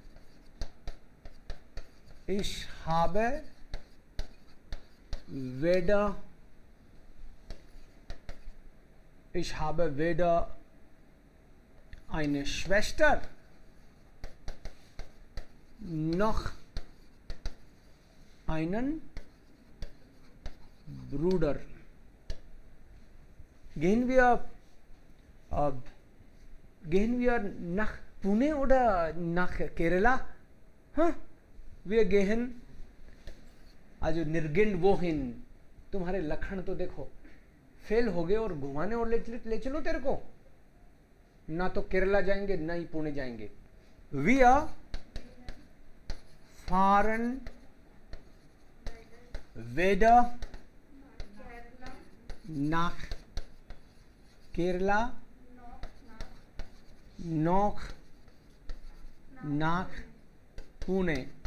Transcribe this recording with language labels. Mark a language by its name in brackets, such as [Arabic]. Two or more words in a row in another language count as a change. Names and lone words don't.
[German] Ich habe weder eine Schwester noch einen Bruder. Gehen wir nach Pune oder nach Kerala? Wir gehen also nirgend wohin. [Hindi] तुम्हारे लक्षण तो देखो, फेल हो गए और घुमाने और ले चलो तेरे को. ना तो केरला जाएंगे ना ही पुणे जाएंगे. [German] Wir fahren weder nach Kerala noch nach Pune.